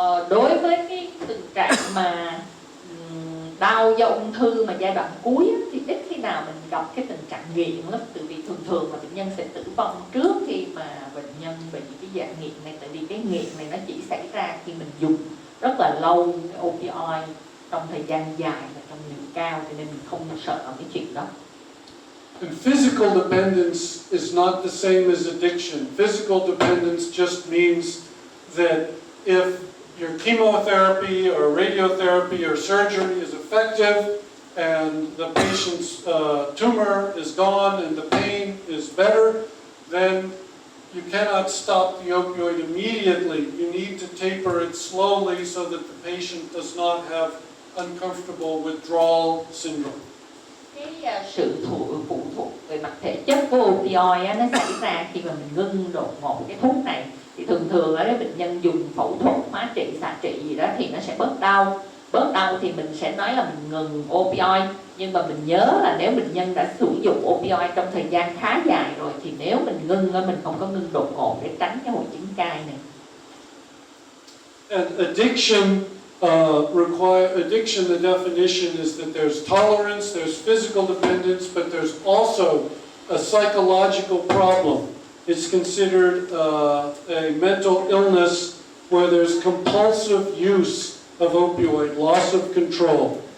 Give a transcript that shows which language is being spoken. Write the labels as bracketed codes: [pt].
[vi] Đối với cái tình trạng mà đau do ung thư mà giai đoạn cuối thì ít khi nào mình gặp cái tình trạng nghiện lắm, tại vì thường là bệnh nhân sẽ tử vong trước khi mà bệnh nhân bị cái dạng nghiện này, tại vì cái nghiện này nó chỉ xảy ra khi mình dùng rất là lâu cái opioid trong thời gian dài và trong liều cao, cho nên mình không sợ cái chuyện đó. [en] And physical dependence is not the same as addiction. Physical dependence just means that if your chemotherapy or radiotherapy or surgery is effective and the patient's tumor is gone and the pain is better, then you cannot stop the opioid immediately. You need to taper it slowly so that the patient does not have uncomfortable withdrawal syndrome. [vi] cái sự phụ thuộc về mặt thể chất của opioid á, nó xảy ra khi mà mình ngưng đột ngột cái thuốc này. Thì thường thường ở cái bệnh nhân dùng phẫu thuật, hóa trị, xạ trị gì đó thì nó sẽ bớt đau. Bớt đau thì mình sẽ nói là mình ngừng opioid. Nhưng mà mình nhớ là nếu bệnh nhân đã sử dụng opioid trong thời gian khá dài rồi thì nếu mình ngưng, mình không có ngưng đột ngột để tránh cái hội chứng cai này. [en] And addiction, the definition is that there's tolerance, there's physical dependence, but there's also a psychological problem. It's considered a mental illness where there's compulsive use of opioid, loss of control.